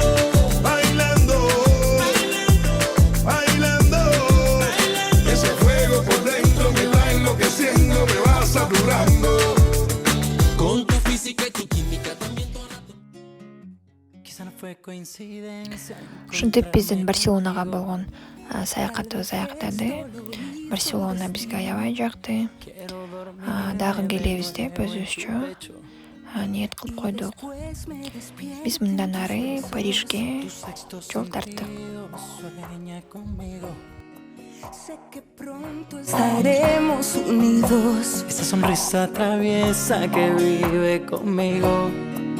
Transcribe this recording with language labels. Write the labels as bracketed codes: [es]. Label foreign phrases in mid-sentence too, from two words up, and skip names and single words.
[es] Bailando, bailando, bailando, bailando. Ese fuego por dentro me va enloqueciendo, me va saturando. Con tu física y tu química también tu anatomía. Quizá no fue coincidencia. [ky] Ушинтип биздин Барселонага болгон саякатыбыз аяктады. Барселона бизге аябай жакты. Дагы келебиз деп өзүбүзчө ниет кылып койдук. Биз мындан ары Парижге жол тарттык. [es] Sé que pronto estaremos unidos. Esa sonrisa traviesa que vive conmigo.